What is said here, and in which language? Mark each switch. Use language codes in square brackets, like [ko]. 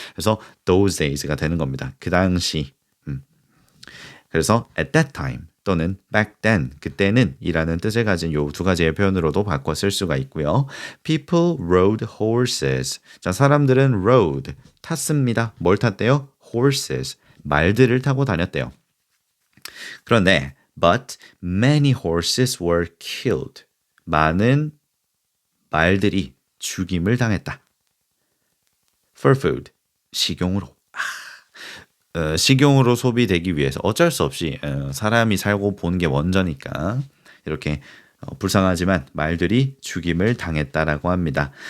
[ko] 그래서 [en] those days [ko] 가 되는 겁니다. 그 당시. 그래서 [en] at that time [ko] 또는 [en] back then, [ko] 그때는 이라는 뜻을 가진 요 두 가지의 표현으로도 바꿔 쓸 수가 있고요. [en] People rode horses. [ko] 자, 사람들은 [en] rode, [ko] 탔습니다. 뭘 탔대요? [en] Horses, [ko] 말들을 타고 다녔대요. 그런데 [en] but many horses were killed. [ko] 많은 말들이 죽임을 당했다. [en] For food, [ko] 식용으로. 식용으로 소비되기 위해서 어쩔 수 없이 사람이 살고 보는 게 먼저니까 이렇게 불쌍하지만 말들이 죽임을 당했다라고 합니다.